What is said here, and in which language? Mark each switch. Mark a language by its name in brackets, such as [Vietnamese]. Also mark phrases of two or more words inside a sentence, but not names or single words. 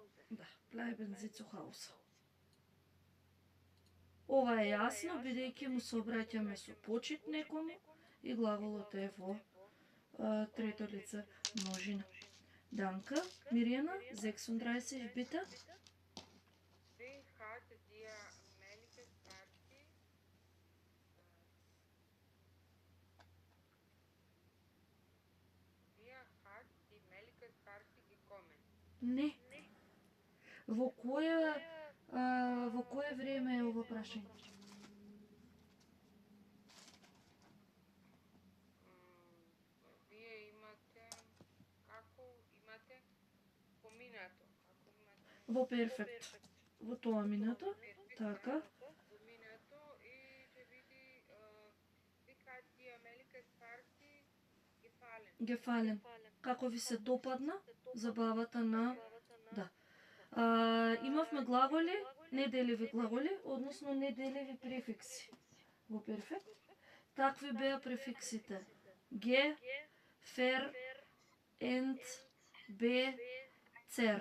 [German] Да, bleiben Sie zu Hause. [Macedonian] Ова е јасно, бидејќи му се обраќаме со почит некому и глаголот е во трето лице множина. [German] Danke, Mirjana, 36 bitte. Sie hat dir Melkes Party. Sie hat die Melkes Party gekommen. [Macedonian] Не. Во кое време е ова прашање? Вие имате, како имате поминато, како имате Во перфект. Во тоа минато, така. поминато и ќе биде [German] Sie hat dir Melkes Party gefallen. Gefallen. [Macedonian] Како ви се допадна забавата на... Да. Имавме глаголи, неделиви глаголи, односно неделиви префикси. Во перфект. Такви беа префиксите. [German] Ge, ver, ent, be, zer.